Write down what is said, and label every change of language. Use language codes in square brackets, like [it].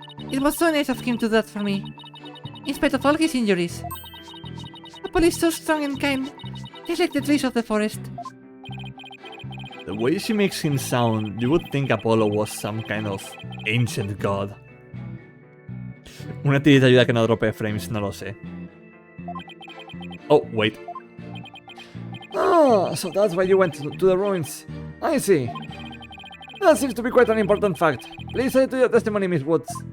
[en] It was so nice of him to do that for me, in spite of all his injuries. Apollo is so strong and kind, just like the trees of the forest. The way she makes him sound, you would think Apollo was some kind of ancient god. [es] Una tirita ayuda a que no drope frames, no lo sé. [en] Oh, wait. Oh, so that's why you went to the ruins. I see. That seems to be quite an important fact. Please add to your testimony, Miss Woods.